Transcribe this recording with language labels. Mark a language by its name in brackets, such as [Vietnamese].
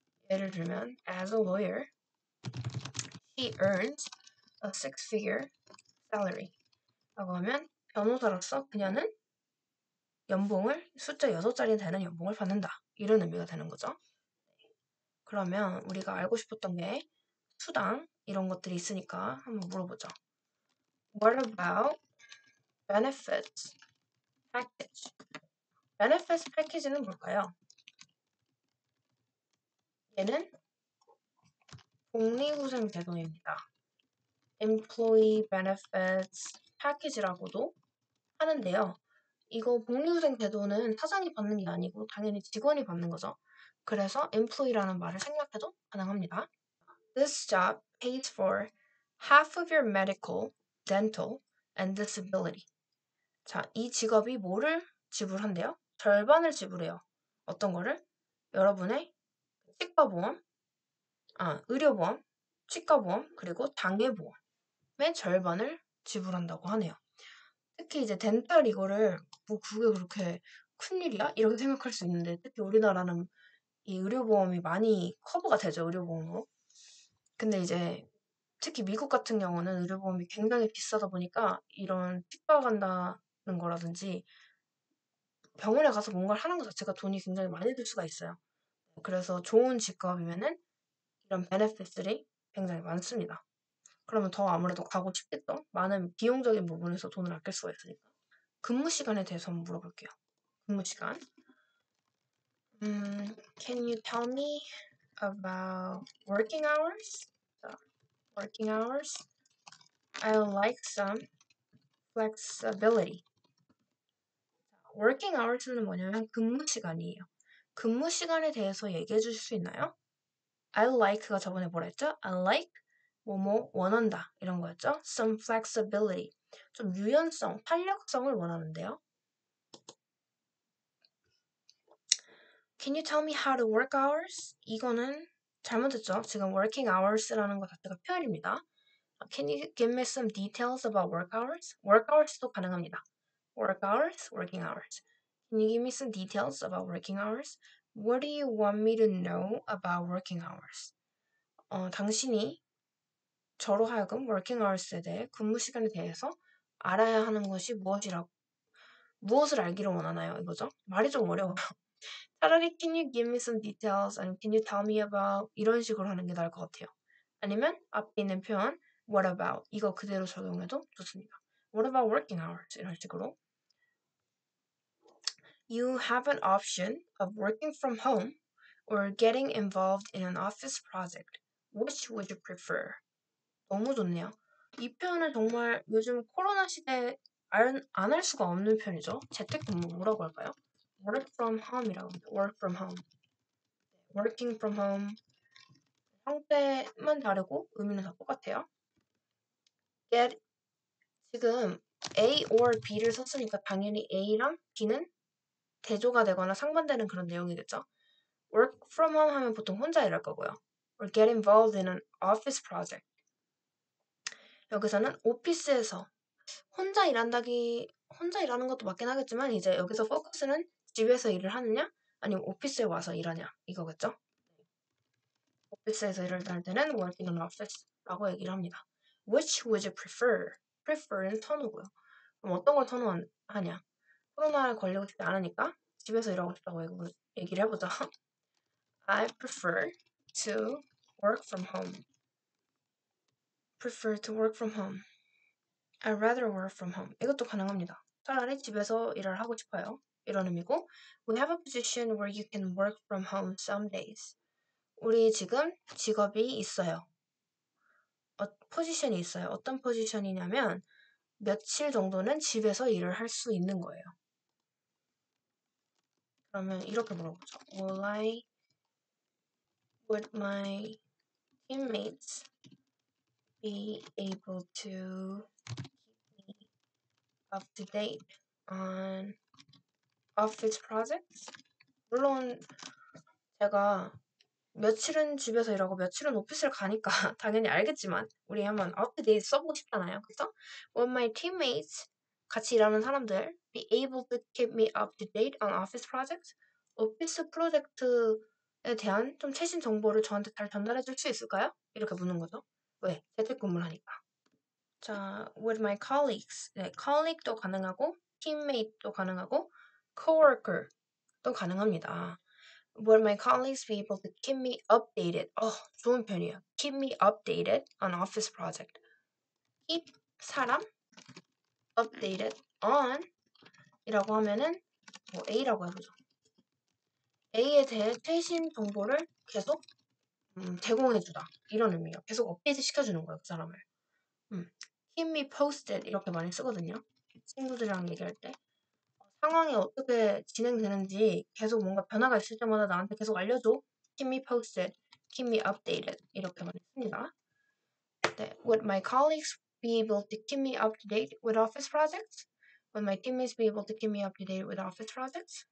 [Korean] 예를 들면 [English] as a lawyer, he earns a six figure salary [Korean] 라고 하면 변호사로서 그녀는 연봉을 숫자 6자리 되는 연봉을 받는다. 이런 의미가 되는 거죠. 그러면 우리가 알고 싶었던 게 수당 이런 것들이 있으니까 한번 물어보죠. [English] What about benefits package? [Korean] benefits package는 뭘까요? 얘는 복리후생 제도입니다. employee benefits package라고도 하는데요. 이거 복리후생 제도는 사장이 받는 게 아니고 당연히 직원이 받는 거죠. 그래서 employee라는 말을 생략해도 가능합니다. [English] This job pays for half of your medical, dental, and disability. [Korean] 자, 이 직업이 뭐를 지불한대요? 절반을 지불해요. 어떤 거를? 여러분의 치과보험, 의료보험, 치과보험, 그리고 장애보험의 절반을 지불한다고 하네요. 특히 이제 덴탈 이거를 뭐 그게 그렇게 큰일이야? 이렇게 생각할 수 있는데 특히 우리나라는 이 의료보험이 많이 커버가 되죠, 의료보험으로. 근데 이제 특히 미국 같은 경우는 의료보험이 굉장히 비싸다 보니까 이런 치과 간다는 거라든지 병원에 가서 뭔가를 하는 것 자체가 돈이 굉장히 많이 들 수가 있어요. 그래서 좋은 직업이면은 이런 베네핏들이 굉장히 많습니다. 그러면 더 아무래도 가고 싶겠죠? 많은 비용적인 부분에서 돈을 아낄 수가 있으니까. 근무 시간에 대해서 한번 물어볼게요. 근무 시간. [English] Can you tell me about working hours? Working hours? I would like some flexibility. [Korean] working hours는 뭐냐면 근무 시간이에요. 근무 시간에 대해서 얘기해 주실 수 있나요? I like가 저번에 뭐라 했죠? I like 뭐뭐 원한다 이런 거였죠? [English] Some flexibility. [Korean] 좀 유연성, 탄력성을 원하는데요. [English] Can you tell me how to work hours? [Korean] 이거는 잘못했죠. 지금 working hours라는 것 자체가 표현입니다. [English] Can you give me some details about work hours? [Korean] work hours도 가능합니다. [English] work hours, working hours. Can you give me some details about working hours? What do you want me to know about working hours? [Korean] 당신이 저로 하여금 working hours에 대해 근무 시간에 대해서 알아야 하는 것이 무엇을 알기를 원하나요? 이거죠. 말이 좀 어려워요. 차라리 [English] can you give me some details [Korean] 아니면 [English] can you tell me about [Korean] 이런 식으로 하는 게 나을 것 같아요. 아니면 앞에 있는 표현 what about 이거 그대로 적용해도 좋습니다. [English] What about working hours 이런 식으로 You have an option of working from home or getting involved in an office project. Which would you prefer? [Korean] 너무 좋네요. 이 표현은 정말 요즘 코로나 시대에 안 할 수가 없는 표현이죠. 재택근무 뭐라고 할까요? [English] Work from home이라고 합니다. Work from home. Working from home. [Korean] 형태만 다르고 의미는 다 똑같아요. Get 지금 A or B를 썼으니까 당연히 A랑 B는 대조가 되거나 상반되는 그런 내용이겠죠. Work from home 하면 보통 혼자 일할 거고요. [English] Or get involved in an office project. [Korean] 여기서는 오피스에서 혼자 일하는 것도 맞긴 하겠지만 이제 여기서 포커스는 집에서 일을 하느냐 아니면 오피스에 와서 일하냐 이거겠죠. 오피스에서 일을 할 때는 working in an office라고 얘기를 합니다. [English] Which would you prefer? [Korean] prefer는 선호고요. 그럼 어떤 걸 선호하냐? 코로나에 걸리고 싶지 않으니까 집에서 일하고 싶다고 얘기를 해보자. [English] I prefer to work from home. Prefer to work from home. I'd rather work from home. [Korean] 이것도 가능합니다. 차라리 집에서 일을 하고 싶어요. 이런 의미고 [English] We have a position where you can work from home some days. [Korean] 우리 지금 직업이 있어요. 포지션이 있어요. 어떤 포지션이냐면 며칠 정도는 집에서 일을 할 수 있는 거예요. 그러면 이렇게 물어보죠. [English] Would my teammates be able to keep me up to date on office projects? [Korean] 물론 제가 며칠은 집에서 일하고 며칠은 오피스를 가니까 당연히 알겠지만 우리 한번 up to date 써보고 싶잖아요. 그래서 [English] Will my teammates [Korean] 같이 일하는 사람들 [English] be able to keep me up to date on office projects? [Korean] 오피스 프로젝트에 대한 좀 최신 정보를 저한테 잘 전달해 줄 수 있을까요? 이렇게 묻는 거죠. 왜? 재택근무를 하니까. 자, [English] with my colleagues. [Korean] 네, colleague도 가능하고 teammate도 가능하고 coworker도 가능합니다. [English] Will my colleagues be able to keep me updated? [Korean] 좋은 편이에요. [English] Keep me updated on office project. [Korean] Keep 사람 updated on 이라고 하면은 A라고 해보죠. A에 대해 최신 정보를 계속 제공해주다 이런 의미예요. 계속 업데이트 시켜주는 거예요, 그 사람을. [English] Keep me posted [Korean] 이렇게 많이 쓰거든요. 친구들이랑 얘기할 때 상황이 어떻게 진행되는지 계속 뭔가 변화가 있을 때마다 나한테 계속 알려줘. [English] Keep me posted, keep me updated [Korean] 이렇게 많이 씁니다. [English] 네, Would my colleagues be able to keep me up to date with office projects? Would my teammates be able to keep me up to date with office projects?